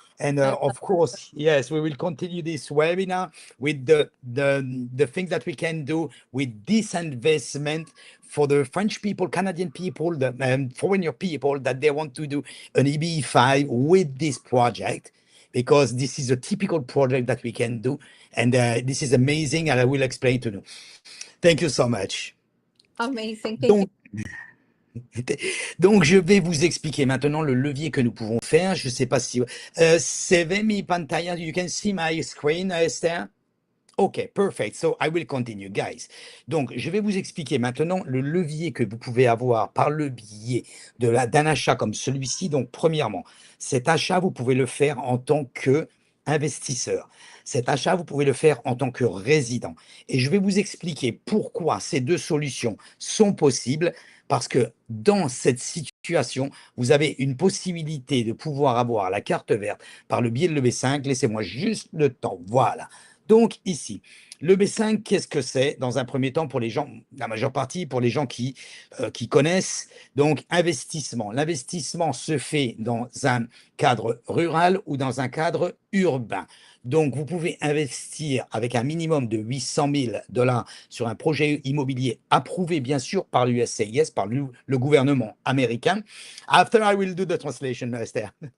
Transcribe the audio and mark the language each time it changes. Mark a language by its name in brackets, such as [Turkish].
[English] And of course, yes, we will continue this webinar with the things that we can do with this investment for the French people, Canadian people, the foreigner people that they want to do an EB5 with this project, because this is a typical project that we can do. And this is amazing, and I will explain to you. Thank you so much. Amazing. Thank you. [French] Donc, je vais vous expliquer maintenant le levier que nous pouvons faire. Je ne sais pas si... [Spanish] se ve mi pantalla? [English] You can see my screen, Esther? OK, perfect. So, I will continue, guys. [French] Donc, je vais vous expliquer maintenant le levier que vous pouvez avoir par le biais d'un achat comme celui-ci. Donc, premièrement, cet achat, vous pouvez le faire en tant qu'investisseur. Cet achat, vous pouvez le faire en tant que résident. Et je vais vous expliquer pourquoi ces deux solutions sont possibles. Parce que dans cette situation, vous avez une possibilité de pouvoir avoir la carte verte par le biais de l'EB5. Laissez-moi juste le temps. Voilà. Donc ici, l'EB5, qu'est-ce que c'est? Dans un premier temps, pour les gens, la majeure partie, pour les gens qui connaissent, donc investissement. L'investissement se fait dans un cadre rural ou dans un cadre urbain. Donc, vous pouvez investir avec un minimum de $800,000 sur un projet immobilier approuvé, bien sûr, par l'USCIS, par le gouvernement américain. [English] After I will do the translation, Esther.